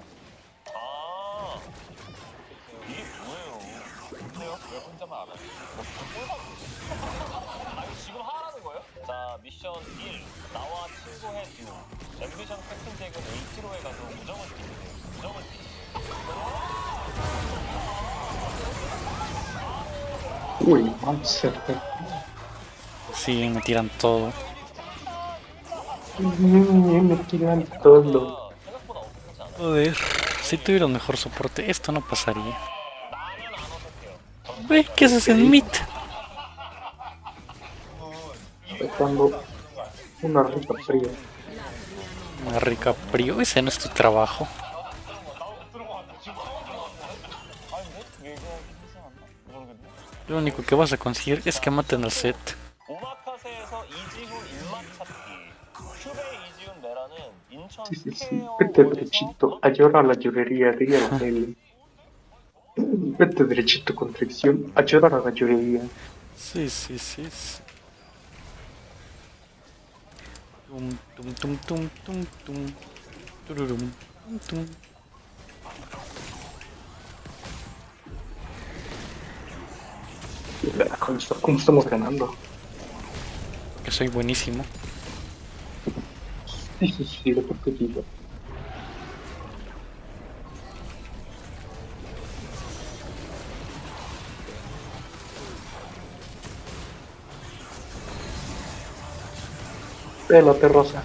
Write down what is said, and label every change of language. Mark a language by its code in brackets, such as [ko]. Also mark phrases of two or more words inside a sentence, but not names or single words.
[ko] 아, 이게 뭐예요? 근데요? 왜 혼자만 알아요? 아니 지금 하라는 거예요? 자, 미션 1. 나와 친구해 듀오. 앰비션 캡틴잭은 H로에 가서 우정을 띄우세요. 우정을 띄우세요. [es] Uy, manches. Sí, me tiran todo. Me tiran todo. [ko] 생각보다 어색하지 않아요. [es] Joder, si tuviera un mejor soporte, esto no pasaría. [ko] 나는 안 어색해요. [es] Ve, ¿qué haces en mid? Sacando una rica fría. Una rica frío, ese no es tu trabajo. Lo único que vas a conseguir es que maten al set. [ko] 오마카세에서 이지훈 입맛 찾기. 큐베 이지훈 메라는 인천 [es] Sí, sí, sí. [ko] 스퀘어 [es] Vete [ko] 원에서 [es] derechito a llorar a la llorería, diría la Nelly. Vete derechito con fricción a llorar a la llorería. Sí, sí, sí, sí. Tum, tum, tum, tum, tum, tum. Tururum, tum, tum. ¿Cómo estamos ganando? Que soy buenísimo. Sí, sí, sí, lo que te digo. Pélate, Rosa.